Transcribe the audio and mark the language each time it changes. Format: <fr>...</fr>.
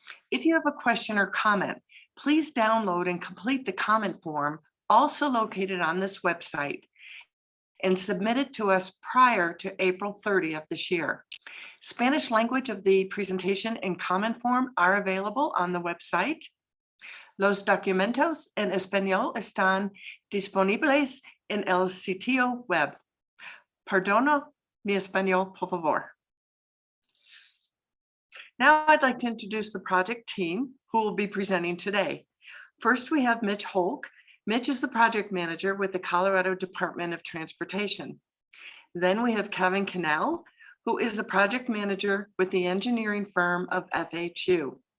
<en>If you have a question or comment, please download and complete the comment form, also located on this website, and submit it to us prior to April 30 of this year. Spanish language of the presentation and comment form are available on the website.</en> <es>Los documentos en español están disponibles en el sitio web. Perdono mi español, por favor.</es> <en>Now I'd like to introduce the project team who will be presenting today. First, we have Mitch Holk. Mitch is the project manager with the Colorado Department of Transportation. Then we have Kevin Cannell, who is the project manager with the engineering firm of FHU.</en>